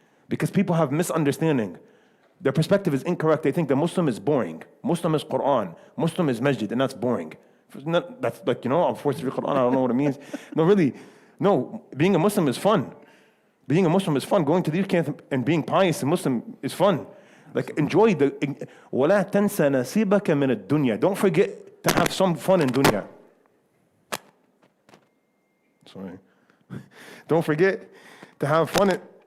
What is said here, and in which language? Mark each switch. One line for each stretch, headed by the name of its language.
English: Because people have misunderstanding. Their perspective is incorrect. They think the Muslim is boring. Muslim is Quran. Muslim is masjid, and that's boring. That's like, you know, I'm forced to read Quran, I don't know what it means. No, really. No, being a Muslim is fun. Being a Muslim is fun. Going to the youth camp and being pious and Muslim is fun. Like enjoy the
Arabic: وَلَا تَنْسَ نَصِيبَكَ مِنَ الدُّنْيا.
English: Don't forget to have some fun in dunya. Sorry. Don't forget to have fun.